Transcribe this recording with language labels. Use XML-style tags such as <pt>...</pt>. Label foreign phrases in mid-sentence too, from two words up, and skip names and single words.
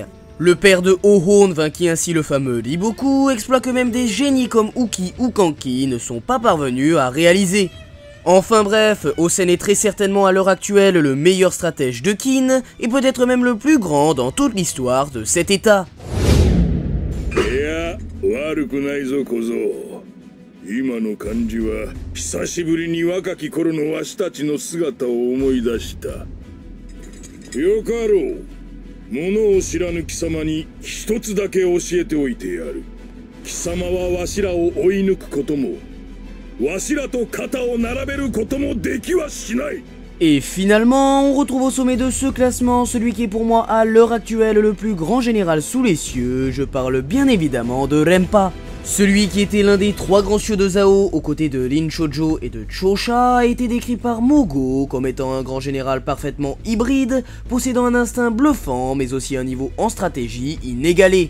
<fr>Le père de Ohon vainquit ainsi le fameux Riboku, exploit que même des génies comme Uki ou Kanki ne sont pas parvenus à réaliser. Enfin bref, Osen est très certainement à l'heure actuelle le meilleur stratège de Qin et peut-être même le plus grand dans toute l'histoire de cet état.</fr> <ja>悪くないぞ小僧。今の感じは久しぶりに若き頃のわしたちの姿を思い出した。よかろう。物を知らぬ貴様に一つだけ教えておいてやる。貴様はわしらを追い抜くことも。</ja> <fr>Et finalement, on retrouve au sommet de ce classement celui qui est pour moi à l'heure actuelle le plus grand général sous les cieux, je parle bien évidemment de Rempa. Celui qui était l'un des 3 grands cieux de Zhao aux côtés de Lin Chojo et de Chosha a été décrit par Mogo comme étant un grand général parfaitement hybride, possédant un instinct bluffant mais aussi un niveau en stratégie inégalé.</fr>